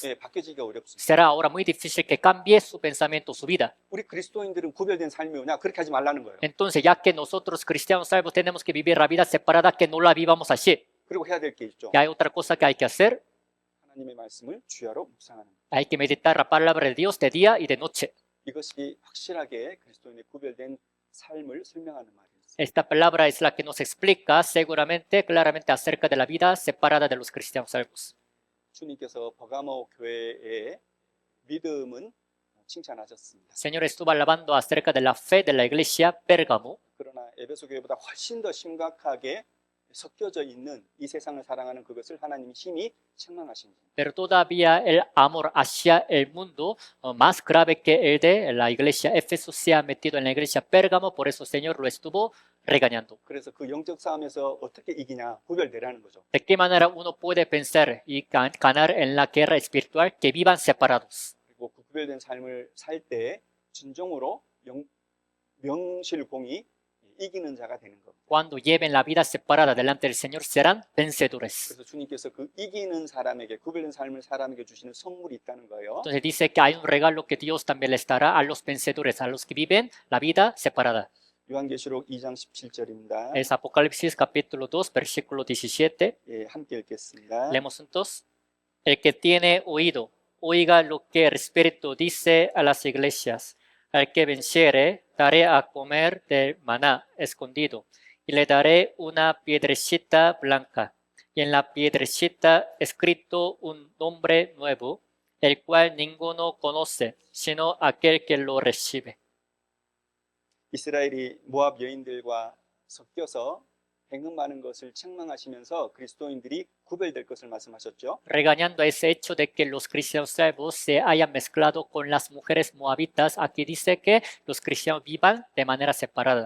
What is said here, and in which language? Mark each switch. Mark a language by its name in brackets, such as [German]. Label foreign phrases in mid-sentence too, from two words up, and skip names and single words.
[Korean] 예, 바뀌어지기가 어렵습니다. [Spanish] Será ahora muy difícil que cambie su pensamiento, su vida. [Korean] 우리 그리스도인들은 구별된 삶이 오냐? 그렇게 하지 말라는 거예요. [Spanish] Entonces, ya que nosotros cristianos salvos tenemos que vivir la vida separada, que no la vivamos así. [Korean] 그리고 해야 될 게 있죠. [Spanish] Y hay otra cosa que hay que hacer, [Korean] 하나님의 말씀을 주야로 묵상하는 것. [Spanish] hay que meditar la palabra de Dios de día y de noche. [Korean] 이것이 확실하게 그리스도인의 구별된 삶을 설명하는 말이었습니다. [Spanish] Esta palabra es la que nos explica seguramente, claramente acerca de la vida separada de los cristianos salvos. [Korean] 주님께서 버가모 교회의 믿음은 칭찬하셨습니다. [Spanish] El Señor estuvo alabando acerca de la fe de la iglesia Pérgamo, [Korean] 그러나 에베소 교회보다 훨씬 더 심각하게 섞여져 있는 이 세상을 사랑하는 그것을 하나님이 심히 책망하신 겁니다. [Spanish] pero todavía el amor hacia el mundo, más grave que el de la iglesia Éfeso, se ha metido en la iglesia Pérgamo, por eso el Señor lo estuvo regañando. [Korean] 그래서 그 영적 싸움에서 어떻게 이기냐 구별되라는 거죠. [Spanish] ¿De qué manera uno puede pensar y ganar en la guerra espiritual? Que vivan separados. [Korean] 그리고 그 구별된 삶을 살 때 진정으로 명실공히 이기는 자가 되는 겁니다. [Spanish] Cuando lleven la vida separada delante del Señor, serán vencedores. [Korean] 그래서 주님께서 그 이기는 사람에게 구별된 삶을 사람에게 주시는 선물이 있다는 거예요. [Spanish] Entonces dice que hay un regalo que Dios también les dará a los vencedores, a los que viven la vida separada. [Korean] 요한계시록 2장 17절입니다. [Spanish] Es Apocalipsis capítulo 2, versículo 17. [Korean] 예, 함께 읽겠습니다. [Spanish] Leemos juntos. El que tiene oído, oiga lo que el Espíritu dice a las iglesias. Al que venciere, daré a comer del maná escondido, y le daré una piedrecita blanca, y en la piedrecita escrito un nombre nuevo, el cual ninguno conoce, sino aquel que lo recibe. [Korean] 이스라엘이 모압 여인들과 섞여서 행음하는 것을 책망하시면서 그리스도인들이 구별될 것을 말씀하셨죠. [Spanish] Regañando a ese hecho de que los cristianos salvos se hayan mezclado con las mujeres moabitas, aquí dice que los cristianos vivan de manera separada.